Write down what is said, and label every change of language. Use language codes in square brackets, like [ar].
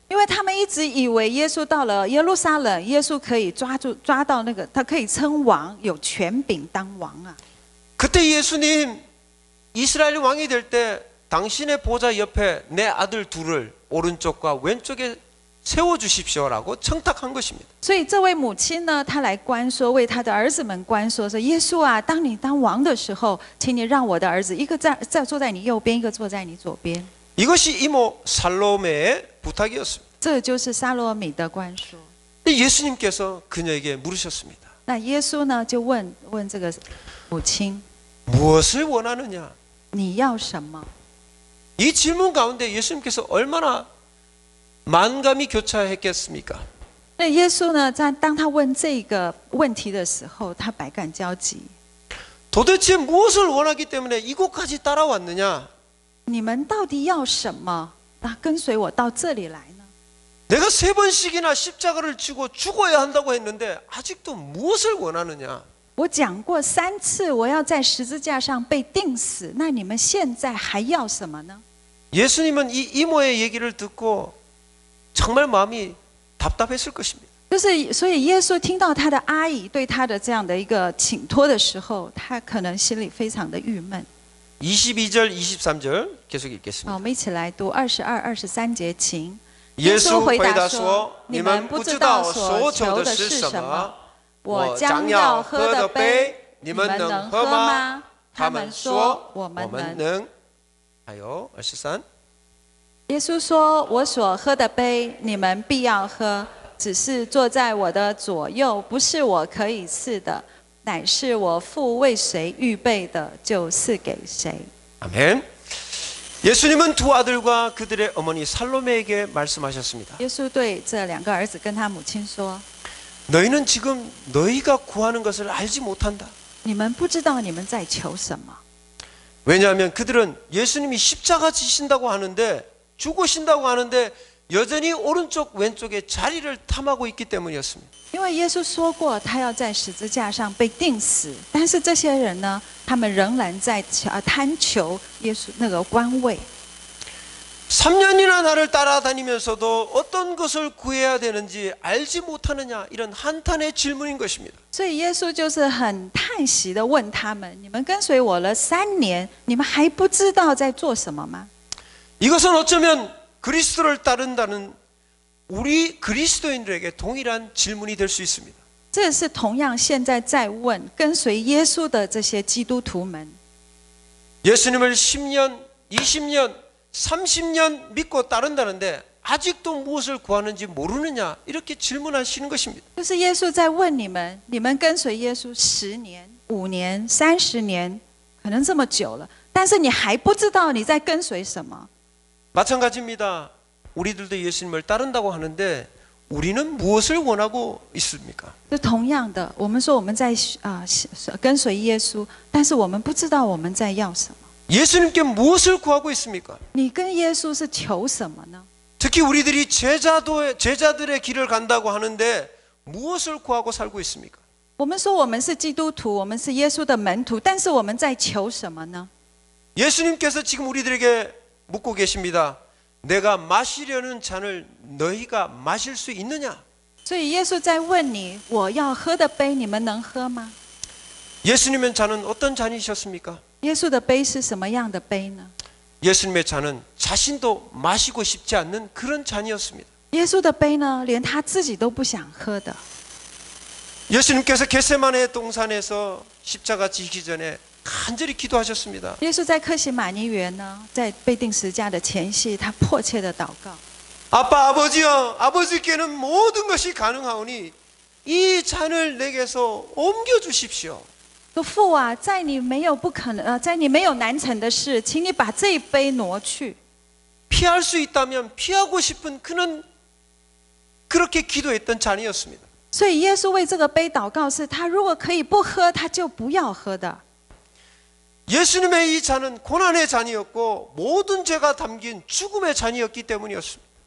[zh] 因为他们一直以为耶稣到了耶路撒冷，耶稣可以抓到那个，他可以称王，有权柄当王啊。 [ko] 그때 예수님 이스라엘 왕이 될 때 당신의 보좌 옆에 내 아들 둘을 오른쪽과 왼쪽에 세워 주십시오라고 청탁한 것입니다. [zh] 所以这位母亲呢，她来关说，为她的儿子们关说，说耶稣啊，当你当王的时候，请你让我的儿子一个坐在你右边，一个坐在你左边。 [ko] 이것이 이모 살로메의 부탁이었습니다. [zh] 这就是撒罗米的关说。 [ko] 예수님께서 그녀에게 물으셨습니다. [zh] 那耶稣呢，就问这个母亲， [ko] 무엇을 원하느냐? [zh] 你要什么？ [ko] 이 질문 가운데 예수님께서 얼마나 만감이 교차했겠습니까? [zh] 那耶稣呢，当他问这个问题的时候，他百感交集。 [ko] 도대체 무엇을 원하기 때문에 이곳까지 따라왔느냐? [zh] 你们到底要什么？跟随我到这里来呢？ [ko] 내가 3번씩이나 십자가를 지고 죽어야 한다고 했는데 아직도 무엇을 원하느냐? [zh] 我讲过3次，我要在十字架上被钉死。那你们现在还要什么呢？ [ko] 예수님은 이 이모의 얘기를 듣고 정말 마음이 답답했을 것입니다. [zh] 所以耶稣听到他的阿姨对他的这样的一个请托的时候，他可能心里非常的郁闷。 [ko] 22절, 23절 계속 읽겠습니다. [zh] 我们一起来读22、23节，请。耶稣回答说：“你们不知道所求的是什么。我将要喝的杯，你们能喝吗？” 他们说：“我们能。” 还有23。耶稣说：“我所喝的杯，你们必要喝，只是坐在我的左右，不是我可以赐的，乃是我父为谁预备的，就赐给谁。” [ko] 아멘. 예수님은 두 아들과 그들의 어머니 살로메에게 말씀하셨습니다. [zh] 耶稣对这2个儿子跟他母亲说： [ko] 너희는 지금 너희가 구하는 것을 알지 못한다. [zh] 你们不知道你们在求什么。 [ko] 왜냐하면 그들은 예수님이 십자가 지신다고 하는데 죽으신다고 하는데 여전히 오른쪽 왼쪽에 자리를 탐하고 있기 때문이었습니다. [zh] 因为耶稣说过他要在十字架上被钉死，但是这些人呢，他们仍然在贪求耶稣那个官位。 [ko] 3년이나 나를 따라다니면서도 어떤 것을 구해야 되는지 알지 못하느냐, 이런 한탄의 질문인 것입니다. [zh] 所以耶稣就是很叹息的问他们：你们跟随我了3年，你们还不知道在做什么吗？ [ko] 이것은 어쩌면 그리스도를 따른다는 우리 그리스도인들에게 동일한 질문이 될 수 있습니다. [zh] 这是同样现在在问跟随耶稣的这些基督徒们。 [ko] 예수님을 10년, 20년, 30년 믿고 따른다는데 아직도 무엇을 구하는지 모르느냐, 이렇게 질문하시는 것입니다. [zh] 就是耶稣在问你们，你们跟随耶稣10年、5年、30年，可能这么久了，但是你还不知道你在跟随什么。 [ko] 마찬가지입니다. 우리들도 예수님을 따른다고 하는데 우리는 무엇을 원하고 있습니까? [zh] 就同样的，我们说我们在跟随耶稣，但是我们不知道我们在要什么。 [ko] 예수님께 무엇을 구하고 있습니까? [zh] 你跟耶稣是求什么呢？ [ko] 특히 우리들이 제자들의 길을 간다고 하는데 무엇을 구하고 살고 있습니까? [zh] 我们说我们是基督徒，我们是耶稣的门徒，但是我们在求什么呢？ [ko] 예수님께서 지금 우리들에게 묻고 계십니다. 내가 마시려는 잔을 너희가 마실 수 있느냐? [zh] 所以耶稣在问你，我要喝的杯，你们能喝吗？ [ko] 예수님의 잔은 어떤 잔이셨습니까? [zh] 耶稣的杯是什么样的杯呢？ [ko] 예수님의 잔은 자신도 마시고 싶지 않는 그런 잔이었습니다. [zh] 耶稣的杯呢，连他自己都不想喝的。 [ko] 예수님께서 겟세마네 동산에서 십자가 지기 전에 간절히 기도하셨습니다. [zh] 耶稣在客西马尼园呢，在被钉十架的前夕，他迫切的祷告。 [ko] 아빠, 아버지여, 아버지께는 모든 것이 가능하오니 이 잔을 내게서 옮겨 주십시오. [zh] 说父啊，在你没有不可能，在你没有难成的事，请你把这一杯挪去。 [ko] 피할 수 있다면 피하고 싶은 그는 그렇게 기도했던 잔이었습니다. [zh] 所以耶稣为这个杯祷告，是他如果可以不喝，他就不要喝的。 [ko] 예수님의 이 잔은 고난의 잔이었고 모든 죄가 담긴 죽음의 잔이었기 때문이었습니다.